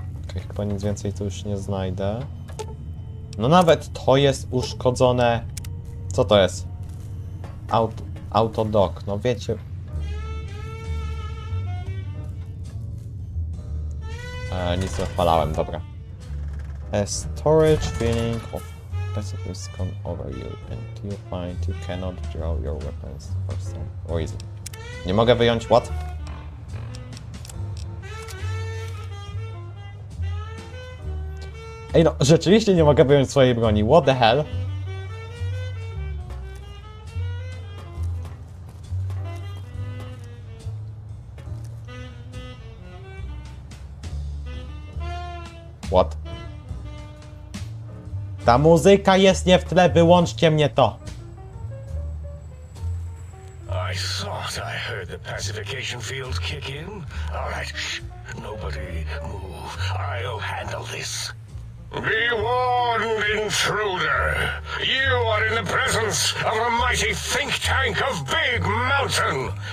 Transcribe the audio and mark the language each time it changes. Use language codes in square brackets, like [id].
[pl] Okej, chyba nic więcej tu już nie znajdę. No nawet to jest uszkodzone. Co to jest? Autodock, no wiecie. Nic nie odpalałem, dobra. [en] Storage feeling of Pacifist come over you and you find you cannot draw your weapons for some reason. [pl] Nie mogę wyjąć [en] what? [pl] Ej no, rzeczywiście nie mogę wyjąć swojej broni. [en] What the hell? What? [pl] Ta muzyka jest nie w tle, wyłączcie mnie to. [en] I thought I heard the pacification field kick in. All right, shh. Nobody move. I'll handle this. Be warned, intruder. You are in the presence of a mighty think tank of Big Mountain.